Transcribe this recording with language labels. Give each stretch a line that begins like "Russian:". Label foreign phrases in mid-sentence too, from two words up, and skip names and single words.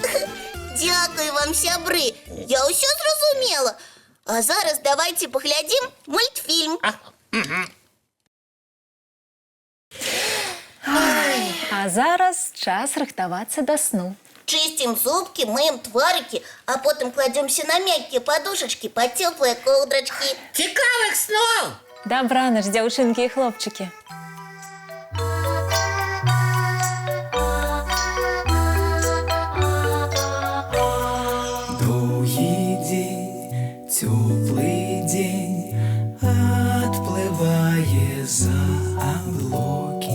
Belarusian: Дзякуй вам, сябры. Я ўсё зразумела. А зараз давайце паглядзім мультфільм. А зараз час рыхтавацца да сну.
Russian: Чистим зубки, мыем тварики, а потом кладемся на мягкие подушечки под теплые ковдрочки.
Belarusian: Цікавых снов! Добраніч, дзяўчынкі і хлопчыкі.
Russian: Долгий день, теплый день, отплывая за облаки.